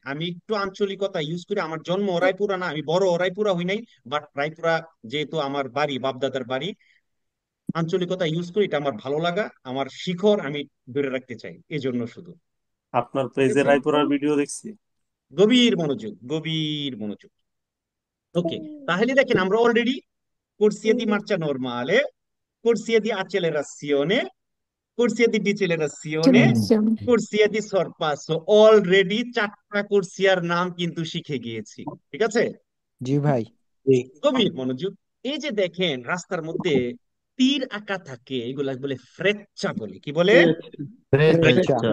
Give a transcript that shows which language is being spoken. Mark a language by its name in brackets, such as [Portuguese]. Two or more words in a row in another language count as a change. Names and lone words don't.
[Bangla] আমি একটু আঞ্চলিকতা ইউজ করি, আমার জন্ম রায়পুরা না, আমি বড় রায়পুরা হই নাই, বাট রায়পুরা যেহেতু আমার বাড়ি, বাপদাদার বাড়ি, আঞ্চলিকতা ইউজ করি, এটা আমার ভালো লাগা, আমার শিখর আমি ধরে রাখতে চাই, এজন্য শুধু। আপনার ঠিক পেজে আছে, রায়পুরার ভিডিও দেখছি। গভীর মনোযোগ, গভীর মনোযোগ। ওকে, তাহলে দেখেন আমরা অলরেডি [Italian] corsia di marcia normale, corsia di accelerazione, corsia di decelerazione, [Bangla] জেনারেশন। [Italian] corsia di sorpasso, [Bangla] অলরেডি চারটা কোর্সিয়ার নাম কিন্তু শিখে গিয়েছি। ঠিক আছে, জি ভাই। গভীর মনোযোগ। এই যে দেখেন রাস্তার মধ্যে তীর আঁকা থাকে, এগুলা বলে ফ্রেচ্চা বলে, কি বলে? ফ্রেচ্চা।